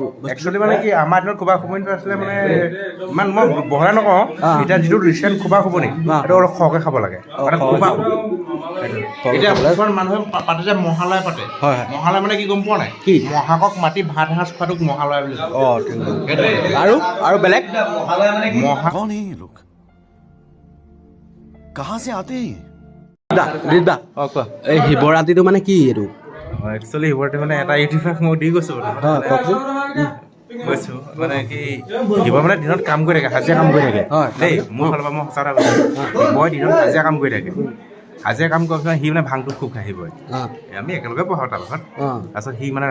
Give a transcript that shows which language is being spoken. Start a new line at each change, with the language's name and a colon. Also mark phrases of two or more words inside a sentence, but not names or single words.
Assamese: একচুৱেলি মানে কি আমাৰ দিনত খুবা খুবনিটো আছিলে মানে ইমান মই বহলাই নকওঁ এতিয়া যিটো ৰিচেণ্ট খুবা খুবনি সেইটো অলপ সৰহকৈ খাব লাগে মানে খুবা এতিয়া কিছুমান মানুহে পাতে যে মহালয় পাতে মহালয় মানে কি গম পোৱা নাই কি মহাকক মাতি ভাত এসাঁজ খোৱাটোক মহালয় বুলি আৰু বেলেগ
Hindi: कौन है ये लोग कहाँ से आते हैं
Assamese: এই শিৱৰাত্ৰিটো মানে কি এইটো একচুৱেলি শিৱৰাত্ৰি মানে এটা ইতিহাস মই দি গৈছোঁ কওকচোন কৈছোঁ মানে কি শিৱ মানে দিনত কাম কৰি থাকে হাজিৰা কাম কৰি থাকে দেই মোৰ ফালৰ পৰা মই সঁচা কথা কৈছোঁ শিৱই দিনত হাজিৰা কাম কৰি থাকে হাজিৰা কাম কৰাৰ পিছত সি মানে ভাংটো খুব খাই শিৱই আমি একেলগে পঢ়াওঁ তাৰপাছত তাৰপিছত সি মানে